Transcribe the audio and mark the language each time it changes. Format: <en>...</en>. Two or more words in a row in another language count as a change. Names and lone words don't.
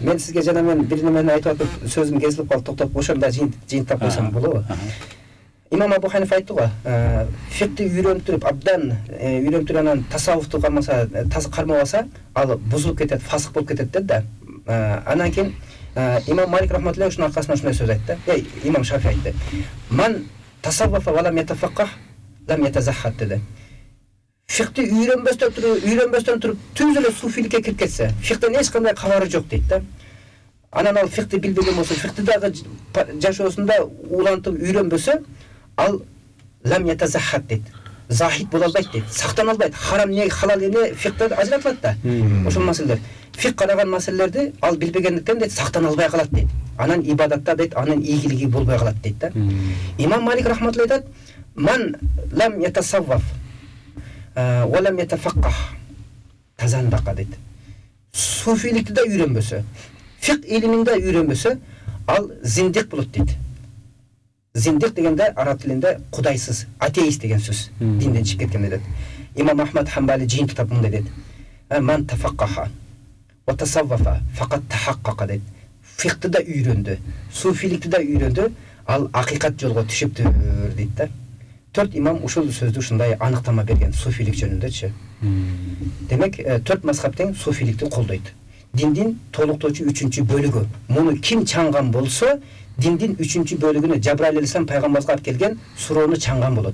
<ky>Мен сизге жана мен бир немени айтып атып, сөзүм кезилип калып токтоп, ошондо жыйынтап койсом болобу? Имам Абу Ханифа айтты го, фикти үйрөнтүрүп, абдан үйрөнтүрүп анан tasavvufту кармабаса, ал бузулуп кетет, фасык болуп кетет деди да. Анан кийин Имам Малик рахматуллахи ушунун аркасынан ушундай сөз айтты. Имам Шафи айтты.</ky> <ar>من تصوف ولم يتفقه لم يتزهد деди.</ar> <ky>Фикти үйрөнбөстөн туруп түз эле суфиликке кирип кетсе, фиктен эч кандай кабары жок дейт да. Анан ал фикти билбеген болсо, фикти дагы жашоосунда улантып үйрөнбөсө, ал</ky> <ar>لم يتزهد</ar> <ky>дейт. Захид боло албайт дейт. Сактана албайт. Харам не, халал эмне фиктен ажыратылат да. Ошол маселелер. Фик караган маселелерди ал билбегендиктен дейт, сактана албай калат дейт. Анан ибадатта дейт, анын ийгилиги болбой калат дейт да. Имам Малик рахматуллахи айтат,</ky> <ar>من لم يتصوف ولم يتفقه تزندق дейт.</ar> <ky>Суфиликти да үйрөнбөсө, фик илиминде үйрөнбөсө, ал зиндик болот дейт. Зиндик дегенде араб тилинде кудайсыз, атеист деген сөз. Динден чыгып кеткен дейт. Имам Ахмад Хамбали жыйынтып мындай дейт.</ky> <ar>من تفقه وتصوف فقد تحقق дейт.</ar> <ky>Фикти да үйрөндү, суфиликти да үйрөндү, ал акыйкат жолго түшүптүр дейт да. 4 имам ушул сөздү ушундай аныктама берген суфилик жөнүндөчү. Демек 4 мазхаб тең суфиликти колдойт. Диндин толуктоочу 3-чү бөлүгү. Муну ким чаңган болсо, диндин 3-чү бөлүгүнө Жабраил алейхиссалам пайгамбарга алып келген суроону чаңган болот.</ky>